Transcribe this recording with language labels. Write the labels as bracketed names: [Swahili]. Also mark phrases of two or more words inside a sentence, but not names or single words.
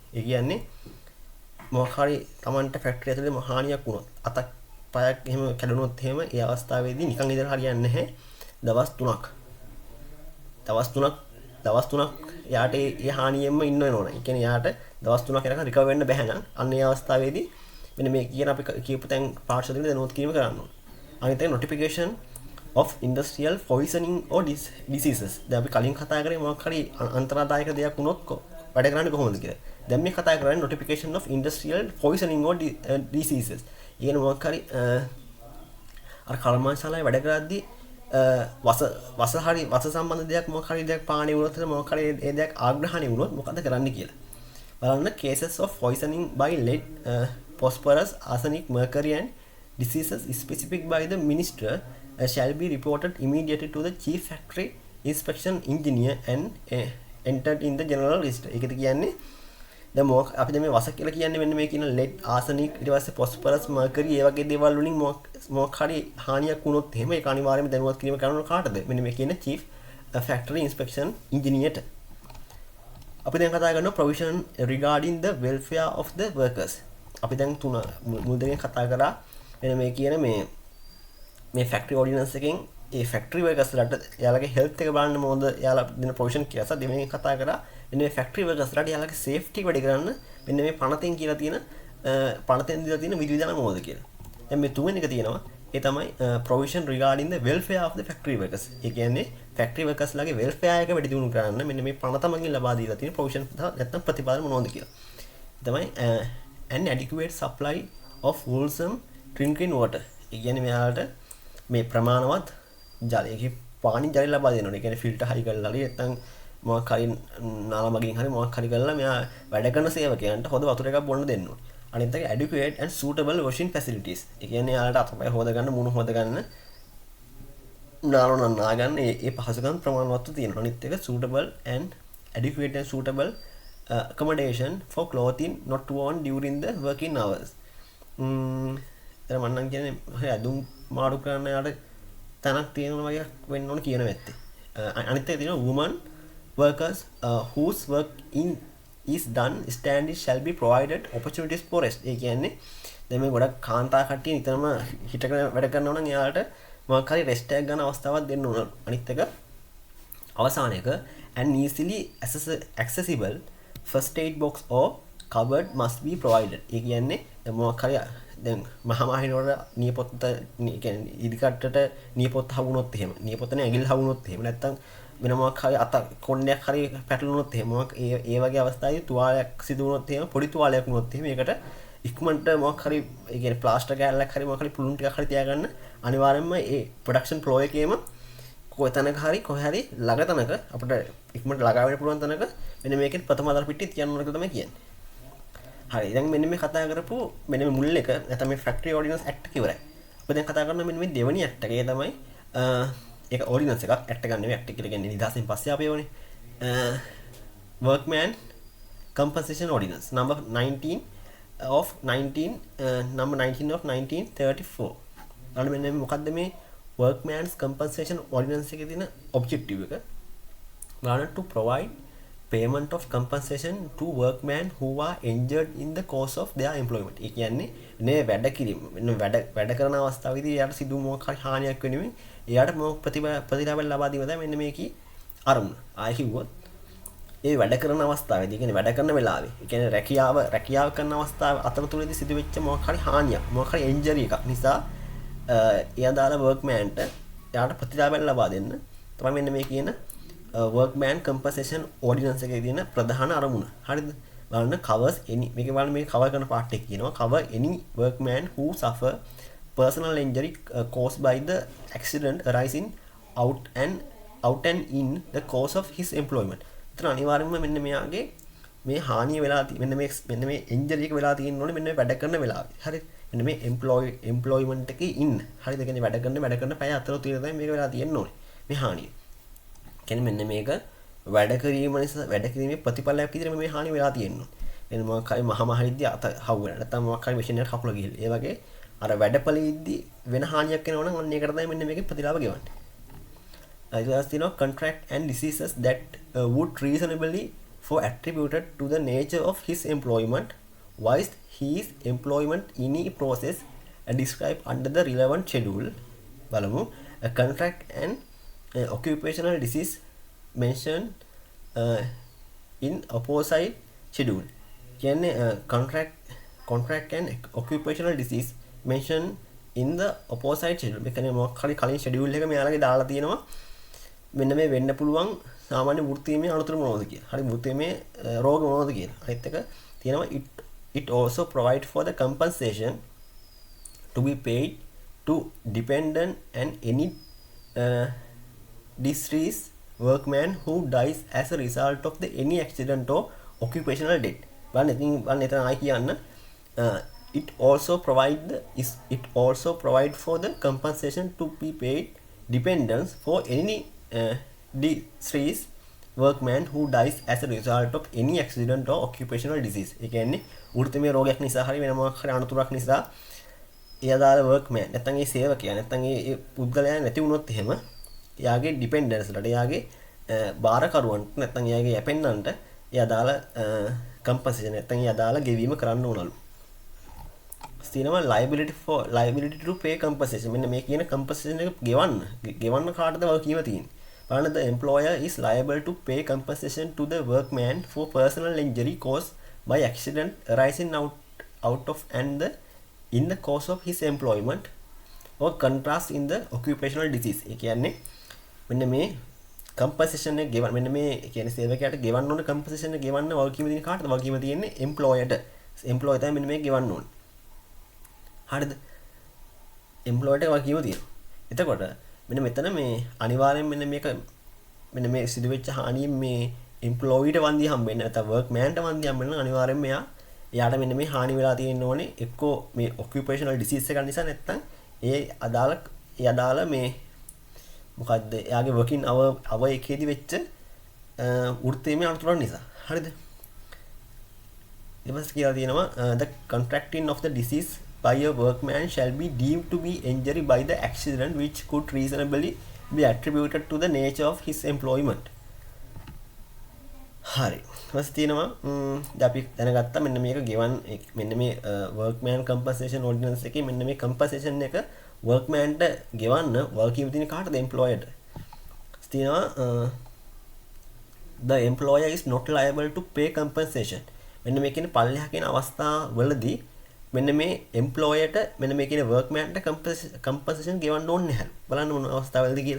[Sinhala] ඒ කියන්නේ මොකක් හරි Tamanට ෆැක්ටරි ඇතුලේ හානියක් වුණොත් අතක් පයක් එහෙම කැඩුනොත් එහෙම ඒ අවස්ථාවේදී නිකන් ඉඳලා හරියන්නේ නැහැ. දවස් 3ක් යාට ඒ හානියෙන්ම ඉන්න වෙනවනේ. ඒ කියන්නේ යාට දවස් 3ක් යනකම් රිකවර් වෙන්න බැහැ නම් අන්න ඒ අවස්ථාවේදී මෙන්න මේ කියන අපි කියපු තැන් පාර්ට්ස් වලින් දැනුවත් කිරීම කරන්න ඕනේ. අනිත් එක [English] notification of industrial poisoning or diseases. [Sinhala] දැන් අපි කලින් කතා කරේ මොකක් හරි අන්තරාදායක දෙයක් වුණොත් වැඩ කරන්නේ කොහොමද කියලා. දැන් මේ කතා කරන්නේ [English] notification of industrial poisoning or diseases. [Sinhala] ඊගෙන මොකක් හරි අර කර්මාන්තශාලාවේ වැඩ කරද්දී වස සම්බන්ධ දෙයක් මොකක් හරි දෙයක් පාණි වුණොත් මොකක් හරි ඒ දෙයක් ආග්‍රහණය වුණොත් මොකද කරන්න කියලා. [English] බලන්න cases of poisoning by lead, phosphorus, arsenic, mercury and diseases specified by the minister shall be reported immediately to the chief factory inspection engineer and entered in the general register. [Sinhala] ඒකද කියන්නේ දැන් මොකක් අපි දැන් මේ වස කියලා කියන්නේ මෙන්න මේ කියන [English] lead, arsenic, [Sinhala] ඊට පස්සේ [English] phosphorus, mercury [Sinhala] ඒ වගේ දේවල් වලින් මොකක් හරි හානියක් වුණොත් එහෙම ඒක අනිවාර්යයෙන්ම දැනුවත් කිරීම කරන්න කාටද? මෙන්න මේ කියන [English] chief factory inspection engineer [Sinhala] ට. අපි දැන් කතා කරනවා [English] provision regarding the welfare of the workers. [Sinhala] අපි දැන් මුල් දෙකෙන් කතා කරා මෙන්න මේ කියන මේ [English] factory ordinance [Sinhala] එකෙන් ඒ [English] factory workers [Sinhala] යාලගේ හෙල්ත් එක බලන්න මොකද යාලා දෙන ප්‍රොවිෂන් කියලා. සහ දෙවෙනි කතා කරා මෙන්න මේ [English] factory workers [Sinhala] යාලගේ සේෆ්ටි වැඩි කරන්න මෙන්න මේ පනතෙන් කියලා තියෙන පනතෙන් දීලා තියෙන විධිවිධාන මොකද කියලා. දැන් මේ තුන්වෙනි එක තියෙනවා ඒ තමයි [English] provision regarding the welfare of the factory workers. [Sinhala] ඒ කියන්නේ [English] factory workers [Sinhala] ලාගේ welfare එක වැඩි දියුණු කරන්න මෙන්න මේ පනත මගින් ලබා දීලා තියෙන provision නැත්නම් ප්‍රතිපාදන මොනවද කියලා. [English] තමයි an adequate supply of wholesome drinking water. [Sinhala] ඒ කියන්නේ මෙයාලට මේ ප්‍රමාණවත් ජලයේ පානි ජලය ලබා දෙනවා. ඒ කියන්නේ ෆිල්ටර් හයි කරලා හරි නැත්නම් මොකක් හරි නාල මගින් හරි මොකක් හරි කරලා මෙයා වැඩ කරන සේවකයන්ට හොඳ වතුර එකක් බොන්න දෙන්න ඕනේ. අනිත් එක [English] adequate and suitable washing facilities. [Sinhala] ඒ කියන්නේ යාලට අතපය හොද ගන්න, මුණු හොද ගන්න, නාලන නා ගන්න ඒ පහසුකම් ප්‍රමාණවත්ව තියෙනවා. අනිත් එක [English] suitable and adequate and suitable accommodation for clothing not worn during the working hours. [Sinhala] එතන මම නම් කියන්නේ අදුම් මාරු කරන්න යාට තැනක් තියෙනවා වගේ වෙන්න ඕන කියන වැත්තේ. අනිත් එක තියෙනවා [English] women workers whose work is done standing shall be provided opportunities for rest. [Sinhala] ඒ කියන්නේ දැන් මේ ගොඩක් කාන්තා කට්ටිය නිතරම හිටගෙන වැඩ කරනවා නම් එයාලට මොකක් හරි රෙස්ට් එකක් ගන්න අවස්ථාවක් දෙන්න ඕන. අනිත් එක අවසාන එක [English] and easily accessible first aid box or cupboard must be provided. [Sinhala] ඒ කියන්නේ දැන් මොකක් හරි දැන් මහමාහිනවල නියපොත්ත කියන්නේ ඉදිකට්ටට නියපොත්ත හවුනොත් එහෙම නියපොත්තනේ ඇඟිල්ල හවුනොත් එහෙම නැත්තම් වෙන මොකක් හරි අත කොණ්ඩයක් හරි පැටලුනොත් එහෙම මොකක් ඒ වගේ අවස්ථාවේ තුවාලයක් සිදු වුණොත් එහෙම පොඩි තුවාලයක් වුණොත් එහෙම ඒකට ඉක්මනට මොකක් හරි ඒ කියන්නේ ප්ලාස්ටර් කෑල්ලක් හරි මොකක් හරි පුළුන් ටිකක් හරි තියාගන්න අනිවාර්යයෙන්ම ඒ [English] production flow [Sinhala] එකේම කොතැනක හරි කොහේ හරි ළඟ තැනක අපිට ඉක්මනට ළඟා වෙන්න පුළුවන් තැනක මෙන්න මේකේ ප්‍රථම ආධාර පිටිය තියන්න ඕන කියලා තමයි කියන්නේ. හරි දැන් මෙන්න මේ කතා කරපු මෙන්න මේ මුල් එක නැත්නම් මේ [English] factory ordinance act [Sinhala] එක ඉවරයි. අපි දැන් කතා කරනවා මෙන්න මේ දෙවෙනි ඇක්ට් එක. ඒ තමයි ඒක ඕඩිනන්ස් එකක් ඇක්ට් එකක් නෙමෙයි ඇක්ට් එක කියලා කියන්නේ නිදහසින් පස්සේ ආපේවනේ. [English] workman compensation ordinance number 19 of 1934. [Sinhala] අන්න මෙන්න මොකද්ද මේ [English] workman's compensation ordinance [Sinhala] එකේ තියෙන objective එක? [English] ගානට to provide payment of compensation to workmen who are injured in the course of their employment. ඒ කියන්නේ මේ වැඩ කිරීම වැඩ කරන අවස්ථාවේදී එයාට සිදු මොකක් හරි හානියක් වෙනුවෙන් එයාට මොකක් ප්‍රතිලාභ ලබා දීම තමයි මෙන්න මේකේ අරමුණ. ආයෙ කිව්වොත් ඒ වැඩ කරන අවස්ථාවේදී කියන්නේ වැඩ කරන වෙලාවේ ඒ කියන්නේ රැකියාව කරන අවස්ථාව අතරතුරේදී සිදු වෙච්ච මොකක් හරි හානියක් මොකක් හරි ඉන්ජරි එකක් නිසා එයා දාලා workmanට එයාට ප්‍රතිලාභයක් ලබා දෙන්න තමයි මෙන්න මේ කියන workman compensation ordinance එකේ තියෙන ප්‍රධාන අරමුණ. හරිද? බලන්න covers any [Sinhala] මේකේ බලන්න මේ cover කරන part එක කියනවා [English] cover any workman who suffer personal injury caused by the accident arising out and in the course of his employment. [Sinhala] ඒතර අනිවාර්යයෙන්ම මෙන්න මෙයාගේ මේ හානිය වෙලා මෙන්න මේ injury එක වෙලා තියෙනෝනේ මෙන්න මේ වැඩ කරන වෙලාවේ. හරිද? මෙන්න මේ employment එකේ ඉන්න. හරිද? ඒ කියන්නේ වැඩ කරන පැය අතරතුර තමයි මේක වෙලා තියෙන්නේ මේ හානිය. කියන්නේ මෙන්න මේක වැඩ කිරීම නිසා වැඩ කිරීමේ ප්‍රතිඵලයක් විදිහට මේ හානි වෙලා තියෙනවා. එන්න මොකක් හරි මහමහරිද්දී අත හවු වෙනවා. නැත්නම් මොකක් හරි මැෂින් එකකට කකුල ගිහිල්ලා. ඒ වගේ අර වැඩපළෙද්දී වෙන හානියක් වෙනවා නම් අන්න ඒකට තමයි මෙන්න මේකේ ප්‍රතිලාභ ගෙවන්නේ. [English] ඊට පස්සේ contract and diseases that would reasonably for attributed to the nature of his employment whilst his employment in a process described under the relevant schedule. බලමු a contract and occupational disease mentioned in opposite schedule. කියන්නේ contract and occupational disease mentioned in the opposite schedule. [Sinhala] මේ කියන්නේ මොකක් හරි කලින් schedule එක මෙයාලගේ දාලා තියෙනවා. මෙන්න මේ වෙන්න පුළුවන් සාමාන්‍ය වෘත්තීයමය අනුතර මොනවද කියලා. හරි වෘත්තීයමය රෝග මොනවද කියලා. අනිත් එක තියෙනවා [English] it also provide for the compensation to be paid to dependent and any deceased workman who dies as a result of the any accident or occupational death. [Sinhala] බලන්න එතන ආයි කියන්න [English] it also provide for the compensation to be paid dependents for any deceased workman who dies as a result of any accident or occupational disease. [Sinhala] ඒ කියන්නේ වෘත්තීය රෝගයක් නිසා හරි වෙන මොකක් හරි අනතුරක් නිසා එයාදාල workman නැත්නම් ඒ සේවකයා නැත්නම් ඒ පුද්ගලයා නැති වුණොත් එහෙම එයාගේ ඩිපෙන්ඩන්ස්ලට එයාගේ බාරකරුවන්ට නැත්නම් එයාගේ යැපෙන්නන්ට එයා දාලා කම්පන්සේෂන් නැත්නම් එයා දාලා ගෙවීම කරන්න ඕනලු. [English] තියෙනවා liability to pay compensation. [Sinhala] මෙන්න මේ කියන compensation එක ගෙවන්න කාටද වගකීම තියෙන්නේ. බලන්න, [English] the employer is liable to pay compensation to the workman for personal injury caused by accident arising out of and in the course of his employment or contrast in the occupational disease. [Sinhala] ඒ කියන්නේ මෙන්න මේ compensation එක ගෙවන්න, මෙන්න මේ කියන්නේ සේවකයාට ගෙවන්න ඕන compensation එක ගෙවන්න වගකීම තියෙන කාටද? වගකීම තියෙන්නේ employer-ට. employer තමයි මෙන්න මේක ගෙවන්න ඕනේ. හරිද? employer-ට වගකීම තියෙනවා. එතකොට මෙන්න මෙතන මේ අනිවාර්යෙන් මෙන්න මේ සිදුවෙච්ච හානිය මේ employee-ට වන්දිය හම්බෙන්නේ නැත්නම් workman-ට වන්දිය හම්බෙන්න අනිවාර්යෙන් එයාට මෙන්න මේ හානි වෙලා තියෙන්න ඕනේ. එක්කෝ මේ [English] occupational disease [Sinhala] එක නිසා, නැත්නම් ඒ අදාළ මේ මොකද්ද එයාගේ [English] working hour [Sinhala] එකේදී වෙච්ච වෘත්තීය අනතුරක් නිසා. හරිද? ඊපස්සේ කියලා තියෙනවා [English] the contracting of the disease by a workman shall be deemed to be injury by the accident which could reasonably be attributed to the nature of his employment. [Sinhala] හරි. ඊපස්සේ තියෙනවා අපි දැනගත්තා මෙන්න මේක මෙන්න මේ [English] workman compensation ordinance [Sinhala] එකේ මෙන්න මේ compensation එක workman-ට ගෙවන්න වගකීම තියෙන කාටද? employer-ට. [English] තියෙනවා the employer is not liable to pay compensation. [Sinhala] මෙන්න මේ කියන පල්ලෙහා කියන අවස්ථාවවලදී මෙන්න මේ employer-ට මෙන්න මේ කියන [English] workman-ට compensation [Sinhala] ගෙවන්න ඕනේ නැහැ. බලන්න මොන අවස්ථාවවලදී කියලා.